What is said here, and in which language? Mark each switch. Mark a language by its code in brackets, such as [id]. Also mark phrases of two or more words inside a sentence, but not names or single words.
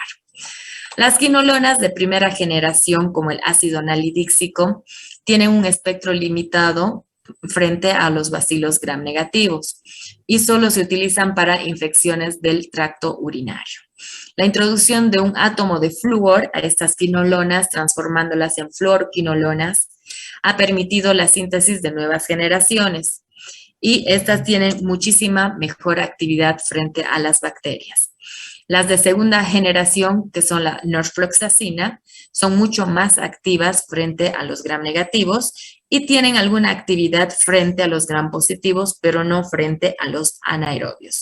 [es] Las quinolonas de primera generación, como el ácido nalidíxico, tienen un espectro limitado frente a los bacilos gram negativos y solo se utilizan para infecciones del tracto urinario. La introducción de un átomo de flúor a estas quinolonas, transformándolas en fluoroquinolonas, ha permitido la síntesis de nuevas generaciones y estas tienen muchísima mejor actividad frente a las bacterias. Las de segunda generación, que son la norfloxacina, son mucho más activas frente a los gram negativos y tienen alguna actividad frente a los gram positivos, pero no frente a los anaerobios.